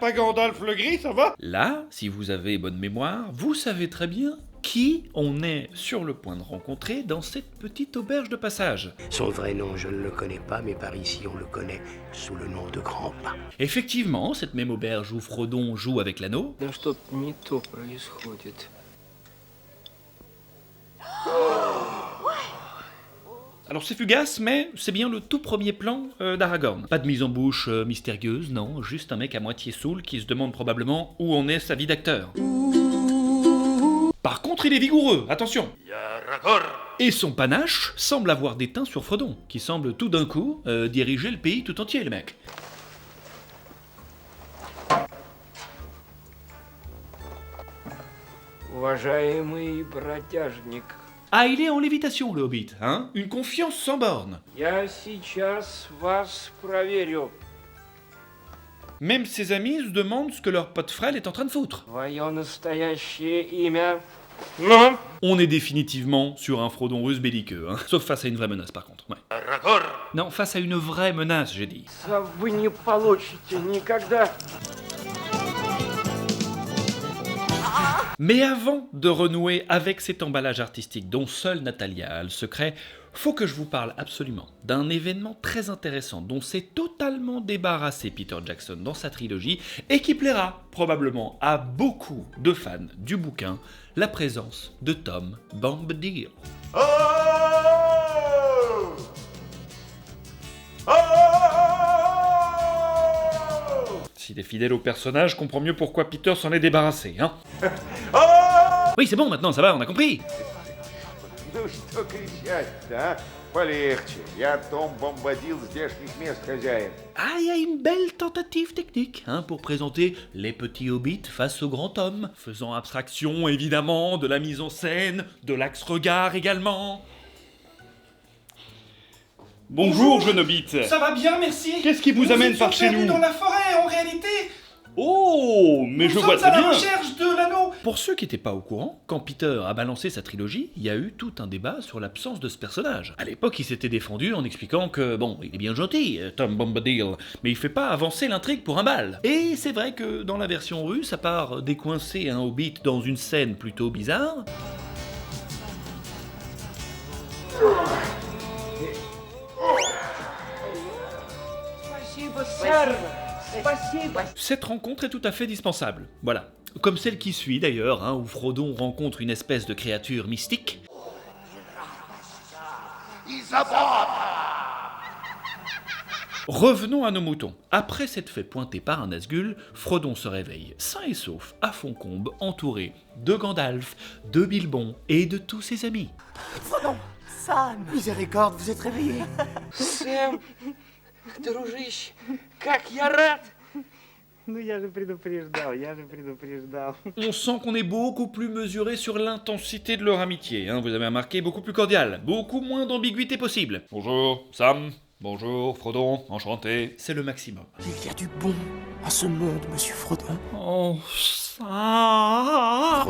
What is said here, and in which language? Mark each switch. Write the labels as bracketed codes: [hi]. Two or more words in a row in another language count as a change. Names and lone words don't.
[fr] Pas Gandalf le Gris, ça va? Là, si vous avez bonne mémoire, vous savez très bien qui on est sur le point de rencontrer dans cette petite auberge de passage. Son vrai nom, je ne le connais pas, mais par ici, on le connaît sous le nom de Grand-Pa. Effectivement, cette même auberge où Frodon joue avec l'anneau. [ru] Да что-то не то происходит. [fr] Alors c'est fugace, mais c'est bien le tout premier plan d'Aragorn. Pas de mise en bouche mystérieuse, non, juste un mec à moitié saoul qui se demande probablement où en est sa vie d'acteur. Par contre, il est vigoureux, attention. Et son panache semble avoir déteint sur Frodon, qui semble tout d'un coup diriger le pays tout entier, le mec. [ru] Уважаемый бродяжник, [fr] Ah, il est en lévitation, le Hobbit, hein? Une confiance sans borne. [ru] я сейчас вас проверю. [fr] Même ses amis se demandent ce que leur pote frêle est en train de foutre. [ru] Твое настоящее имя? Ну? [fr] On est définitivement sur un Frodon russe belliqueux, hein? Sauf face à une vraie menace, par contre. Ouais. Non, face à une vraie menace, j'ai dit. [ru] Ça вы не получите никогда. [fr] Mais avant de renouer avec cet emballage artistique dont seule Natalia a le secret, faut que je vous parle absolument d'un événement très intéressant dont s'est totalement débarrassé Peter Jackson dans sa trilogie et qui plaira probablement à beaucoup de fans du bouquin, la présence de Tom Bombadil. Oh! Oh! S'il est fidèle au personnage, je comprends mieux pourquoi Peter s'en est débarrassé, hein. Oui, c'est bon, maintenant, ça va, on a compris. [ru] Ну что кричать-то, а? Полегче. Я Том Бомбадил, здешних мест хозяин. [fr] Ah, il y a une belle tentative technique, hein, pour présenter les petits hobbits face au grand homme, faisant abstraction, évidemment, de la mise en scène, de l'axe-regard également. Bonjour, jeune hobbit. Ça va bien, merci. Qu'est-ce qui vous amène par chez nous? Dans la forêt, en réalité. Oh, mais je vois Nous sommes très à bien. la recherche de l'anneau. Pour ceux qui n'étaient pas au courant, quand Peter a balancé sa trilogie, il y a eu tout un débat sur l'absence de ce personnage. À l'époque, il s'était défendu en expliquant que, bon, il est bien gentil, Tom Bombadil, mais il fait pas avancer l'intrigue pour un bal. Et c'est vrai que dans la version russe, à part décoincer un hobbit dans une scène plutôt bizarre... [ru] Спасибо, сэр. Спасибо. [fr] Cette rencontre est tout à fait dispensable, voilà. Comme celle qui suit d'ailleurs, hein, où Frodon rencontre une espèce de créature mystique. Revenons à nos moutons. Après s'être fait pointer par un Nazgûl, Frodon se réveille, sain et sauf, à Foncombe, entouré de Gandalf, de Bilbon et de tous ses amis. Frodon, Sam, miséricorde, vous êtes réveillés. [ru] Сэм, дружище, как я рад! Ну я же предупреждал. [fr] On sent qu'on est beaucoup plus mesuré sur l'intensité de leur amitié, hein, vous avez remarqué, beaucoup plus cordial, beaucoup moins d'ambiguïté possible. Bonjour, Sam. Bonjour, Frodon, enchanté. C'est le maximum. Il y a du bon en ce monde, monsieur Frodon. Oh, ça.